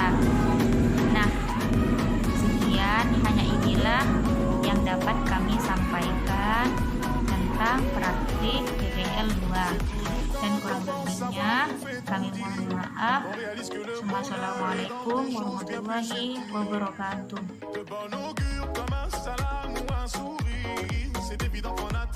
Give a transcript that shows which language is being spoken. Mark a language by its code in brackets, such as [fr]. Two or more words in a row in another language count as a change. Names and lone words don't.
[id] Nah, sekian, hanya inilah yang dapat kami sampaikan tentang praktik PPL 2. Dan kurang lebihnya kami mohon maaf. [ar] والسلام عليكم ورحمة الله وبركاته. [fr] De bon augure comme un salam ou un sourire, c'est évident.